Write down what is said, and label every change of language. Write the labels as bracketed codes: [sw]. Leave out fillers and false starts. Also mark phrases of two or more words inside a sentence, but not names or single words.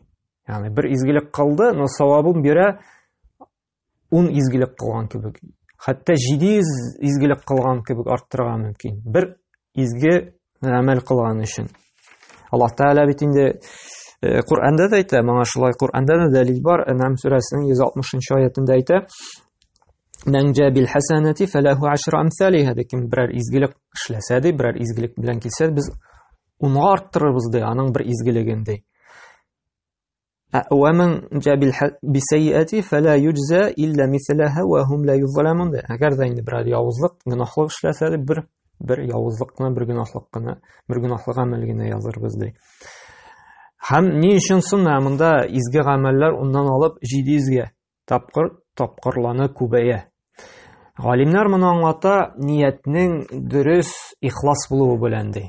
[tt] Ягъни бер изгелек кылды, но савабын бирә 10 изгелек кылган кебек. Хәтта 700 изгелек кылган кебек арттырырга мөмкин. Бер изге гамәл кылган өчен. Аллаһ Тәгалә бит инде Кур'анда да әйтә, моңа шулай Кур'анда да дәлил бар. Ан'ам сүрәсенең 160-нчы аятында әйтә: [ar] "من جاء بالحسنة فله 10 أمثالها", [tt] кем берәр изгелек эшләсә ди, берәр изгелек белән килсә, без 10-га арттырырбыз ди, аның бер изгелеген ди. [ar] ومن جاء بالسيئة فلا يجزى إلا مثلها وهم لا يظلمون. [tt] Әгәр дә инде берәр явызлык, гөнаһлык эшләсә, бер явызлыкны, бер гөнаһлык гамәл генә язырбыз ди. Һәм ни өчен соң монда изге гамәлләр уннан алып 700-гә тапкырланы күбәя. Галимнәр моны аңлата ниятнең дөрес, ихлас булуы белән ди.